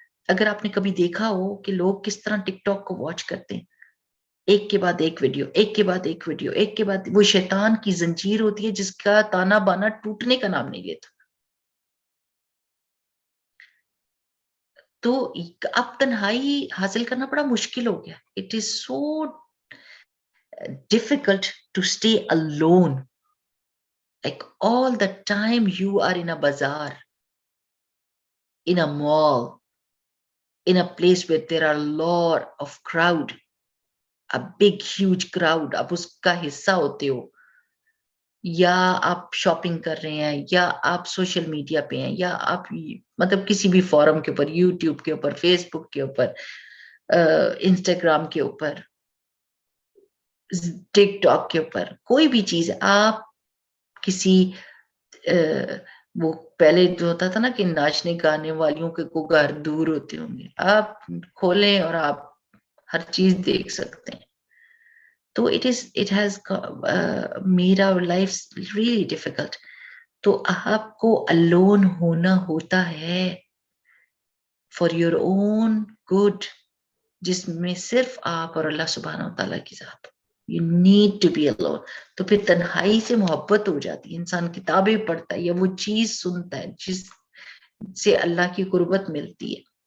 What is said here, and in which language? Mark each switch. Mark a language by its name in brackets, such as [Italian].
[Urdu] اگر آپ نے کبھی دیکھا ہو کہ لوگ کس طرح ٹک ٹاک کو واچ کرتے ہیں، ایک کے بعد ایک ویڈیو، ایک کے بعد ایک ویڈیو، ایک کے بعد، وہ شیطان کی زنجیر ہوتی ہے جس کا تانا بانا ٹوٹنے کا نام نہیں لیتا. تو اب تنہائی حاصل کرنا بڑا مشکل ہو گیا. [English] It is so difficult to stay alone. Like all the time you are in a bazaar, in a mall, in a place where there are a lot of crowd, a big huge crowd. [Urdu] آپ اس کا حصہ ہوتے ہو، یا آپ shopping کر رہے ہیں، یا آپ سوشل میڈیا پہ ہیں، یا آپ مطلب کسی بھی فورم کے اوپر، یوٹیوب کے اوپر، فیس بک کے اوپر، انسٹاگرام کے اوپر، ٹک ٹاک کے اوپر، کوئی بھی چیز آپ کسی وہ پہلے جو ہوتا تھا نا کہ ناچنے گانے والیوں کے کو گھر دور ہوتے ہوں گے، آپ کھولیں اور آپ ہر چیز دیکھ سکتے ہیں. [English] تو it has made our lives really difficult. [Urdu] تو آپ کو alone ہونا ہوتا ہے [English] for your own good، [Urdu] جس میں صرف آپ اور اللہ سبحانہ وتعالیٰ کی ذات. [English] You need to be alone. [Urdu] تو پھر تنہائی سے محبت ہو جاتی ہے، انسان کتابیں پڑھتا ہے یا وہ چیز سنتا ہے جس سے اللہ کی قربت ملتی ہے.